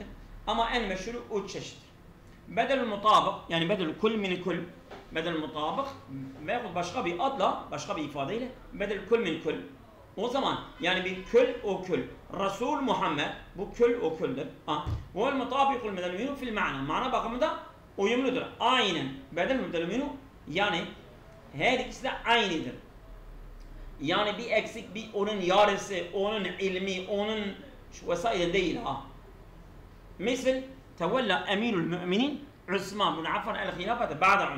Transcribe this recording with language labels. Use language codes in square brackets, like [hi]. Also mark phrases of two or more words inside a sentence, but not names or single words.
[tr] Ama en meşhuru 3 çeşittir. Bedel mutabık yani [ar] بدل كل من كل. [tr] Bedel mutabık veya başka bir adla, başka bir ifadeyle [ar] بدل كل من كل. [tr] O zaman yani bir kül o kül. Resul Muhammed bu kül o küldür. [ar] والمطابق بدل منه في المعنى. [tr] Ma'na bakımında uyumludur. Aynen. [ar] بدل مبدل منه [tr] yani her ikisi de aynıdır. Yani bir eksik, bir onun yarısı, onun ilmi, onun vesaire değil ha. [ar] Mesela تولى أمير المؤمنين عثمان بن عفان الخلافة بعد عمر.